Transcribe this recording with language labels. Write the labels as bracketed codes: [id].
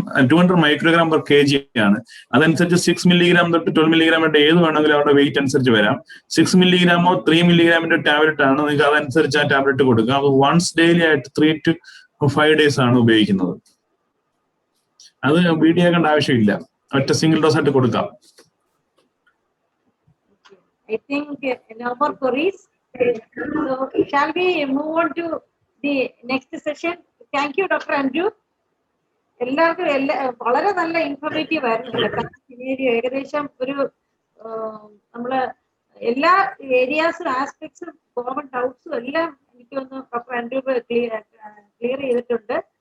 [en] 200 microgram per kg ആണ്. [ml] അതനുസരിച്ച് 6 milligram തൊട്ട് 12 milligram ഏത് വേണമെങ്കിലും അവരുടെ വെയിറ്റ് അനുസരിച്ച് വരാം. 6 milligram 3 milligram ടാബ്ലറ്റ് ആണ്, നിങ്ങൾക്ക് അതനുസരിച്ച് ആ ടാബ്ലറ്റ് കൊടുക്കാം. അത് വൺസ് ഡെയിലി ആയിട്ട് 3 to 5 days ആണ് ഉപയോഗിക്കുന്നത്. അത് BD ആക്കേണ്ട ആവശ്യമില്ല, ഒറ്റ സിംഗിൾ ഡോസ് ആയിട്ട് കൊടുക്കാം. [en] I think no more queries. So shall we move on to the next session? Thank you, Dr. Anuroop. [ml] എല്ലാവർക്കും വളരെ നല്ല ഇൻഫോർമേറ്റീവ് ആയിരുന്നു. ഏകദേശം ഒരു നമ്മള് എല്ലാ ഏരിയാസും ആസ്പെക്ട്സും കോമൺ ഡൗട്ട്സും എല്ലാം എനിക്ക് ഒന്ന് ഡോക്ടർ അൻരൂപ് ക്ലിയർ ചെയ്തിട്ടുണ്ട്.